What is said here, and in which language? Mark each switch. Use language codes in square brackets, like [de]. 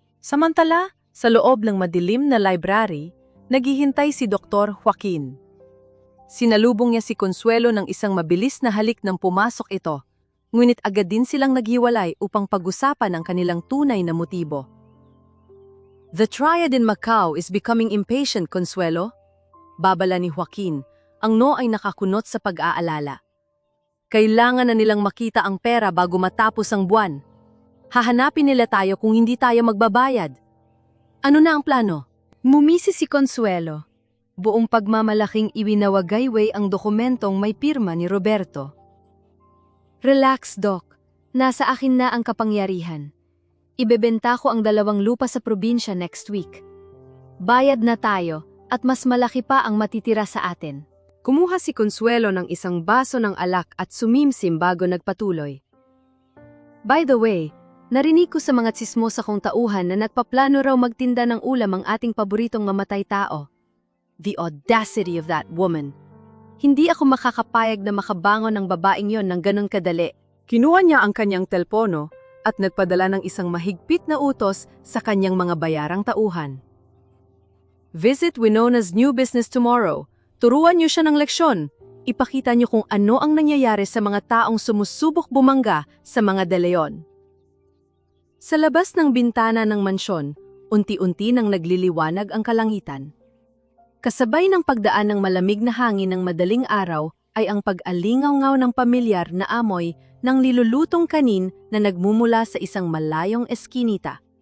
[tl] Samantala, sa loob ng madilim na library, naghihintay si Dr. Joaquin. Sinalubong niya si Consuelo ng isang mabilis na halik nang pumasok ito, ngunit agad din silang naghiwalay upang pag-usapan ang kanilang tunay na motibo. [en] The triad in Macau is becoming impatient, Consuelo. [tl] Babala ni Joaquin, ang no ay nakakunot sa pag-aalala. Kailangan na nilang makita ang pera bago matapos ang buwan. Hahanapin nila tayo kung hindi tayo magbabayad. Ano na ang plano? Mumisi si Consuelo. Buong pagmamalaking iwinawagayway ang dokumentong may pirma ni Roberto. [en] Relax, Doc. [tl] Nasa akin na ang kapangyarihan. Ibebenta ko ang 2 lupa sa probinsya [en] next week. [tl] Bayad na tayo at mas malaki pa ang matitira sa atin. Kumuha si Consuelo ng isang baso ng alak at sumimsim bago nagpatuloy. [en] By the way, [tl] narinig ko sa mga tsismosa kong tauhan na nagpaplano raw magtinda ng ulam ang ating paboritong mamatay tao. [en] The audacity of that woman. [tl] Hindi ako makakapayag na makabangon ng babaeng yon ng ganun kadali. Kinuha niya ang kanyang telpono at nagpadala ng isang mahigpit na utos sa kanyang mga bayarang tauhan. [en] Visit Winona's new business tomorrow. [tl] Turuan niyo siya ng leksyon. Ipakita niyo kung ano ang nangyayari sa mga taong sumusubok bumangga sa mga De Leon. Sa labas ng bintana ng mansyon, unti-unti nang nagliliwanag ang kalangitan. Kasabay ng pagdaan ng malamig na hangin ng madaling araw ay ang pag-alingaw-ngaw ng pamilyar na amoy ng nilulutong kanin na nagmumula sa isang malayong eskinita.